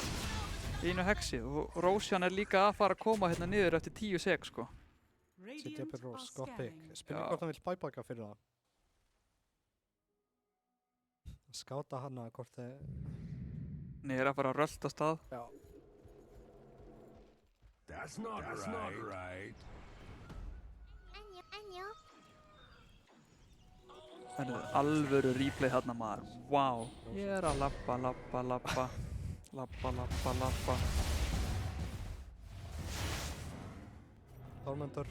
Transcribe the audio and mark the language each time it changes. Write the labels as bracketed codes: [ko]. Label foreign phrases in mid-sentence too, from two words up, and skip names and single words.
[is] Einu hexi og Roshan er líka að fara að koma hérna niður eftir 10 sek, sko. Setja upp Rose, gott pick. Spurning hvort hann vill bæbaka fyrir það. Skáta hana hvort þeir... Nei, er að fara að rölda stað. Já. [en] That's not right. [is] Það er alvöru replay hérna, maður. Wow. Ég er að labba. Labba. Tormentor.